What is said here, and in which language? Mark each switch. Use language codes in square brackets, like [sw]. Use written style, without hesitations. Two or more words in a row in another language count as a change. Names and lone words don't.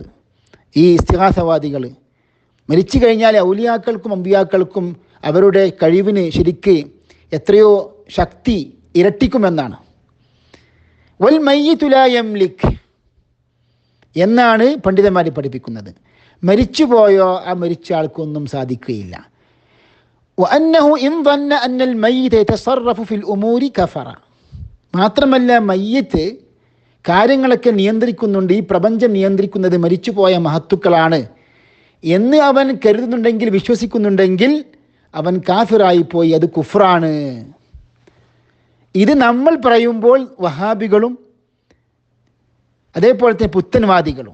[ml] ഈ ഇസ്തിഗാസവാദികൾ മരിച്ചു കഴിഞ്ഞാൽ ഔലിയാക്കൾക്കും അമ്പിയാക്കൾക്കും അവരുടെ കഴിവിന് ശരിക്ക് എത്രയോ ശക്തി ഇരട്ടിക്കുമെന്നാണ്. [ar] والميت لا يملك [ml] എന്നാണ് പണ്ഡിതന്മാർ പഠിപ്പിക്കുന്നത്. മരിച്ചുപോയോ ആ മരിച്ച ആൾക്കൊന്നും സാധിക്കുകയില്ല. [ar] وأنه إن ظن അന്ന الميت يتصرف في الامور كفر. [ml] മാത്രമല്ല മയ്യിത്ത് കാര്യങ്ങളൊക്കെ നിയന്ത്രിക്കുന്നുണ്ട്, ഈ പ്രപഞ്ചം നിയന്ത്രിക്കുന്നത് മരിച്ചുപോയ മഹത്തുക്കളാണ് എന്ന് അവൻ കരുതുന്നുണ്ടെങ്കിൽ, വിശ്വസിക്കുന്നുണ്ടെങ്കിൽ അവൻ കാഫിറായി പോയി, അത് കുഫ്റാണ്. ഇത് നമ്മൾ പറയുമ്പോൾ വഹാബികളും അതേപോലെ തന്നെ പുത്തൻവാദികളും.